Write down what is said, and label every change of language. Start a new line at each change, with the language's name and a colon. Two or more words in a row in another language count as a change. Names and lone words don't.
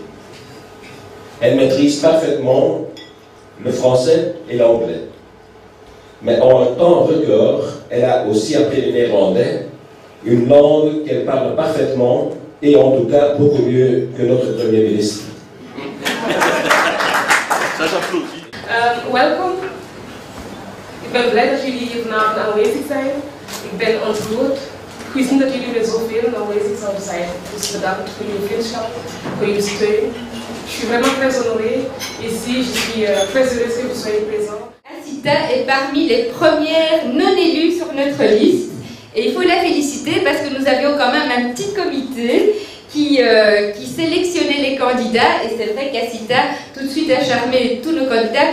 French: Elle maîtrise parfaitement le français et l'anglais. Mais en un temps record, elle a aussi appris le néerlandais, une langue qu'elle parle parfaitement et en tout cas beaucoup mieux que notre Premier ministre. Ça j'applaudis.
Dutch: Welkom. Ik ben blij dat jullie hier vanavond aanwezig zijn. Ik ben ontroerd. Ik wist niet dat jullie er zoveel aanwezig zouden zijn. Dus bedankt voor jullie vriendschap, voor jullie steun.
French: Je suis vraiment très honorée ici. Je suis très heureuse que vous soyez présents. Assita est parmi les premières non élues sur notre liste. Et il faut la féliciter parce que nous avions quand même un petit comité qui sélectionnait les candidats. Et c'est vrai qu'Assita tout de suite a charmé tous nos candidats.